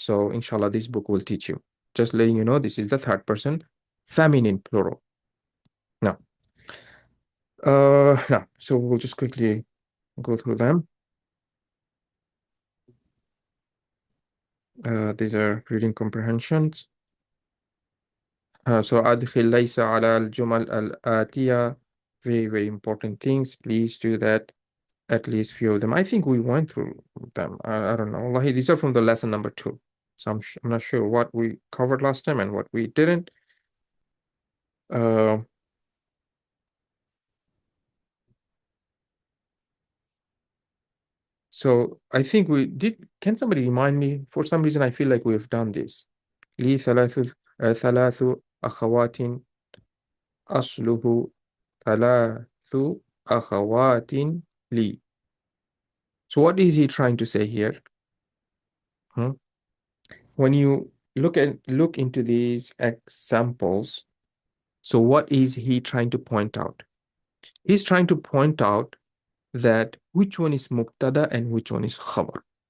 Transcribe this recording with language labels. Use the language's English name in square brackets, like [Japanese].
[English] So inshallah, this book will teach you. Just letting you know, this is the third person, feminine plural. Now, now, so we'll just quickly go through them. These are reading comprehensions. [Arabic] So أدخل ليس على الجمل الآتية. [English] Very, very important things. Please do that. At least few of them. I think we went through them. I don't know. Wallahi, these are from the lesson number 2. So I'm not sure what we covered last time and what we didn't. Uh, so I think we did. Can somebody remind me? For some reason, I feel like we've done this. [Arabic] لي ثلاث أخوات أصله ثلاث أخوات لي. [English] So what is he trying to say here? Hmm? When you look into these examples, so what is he trying to point out? He's trying to point out that which one is mubtada and which one is khabar.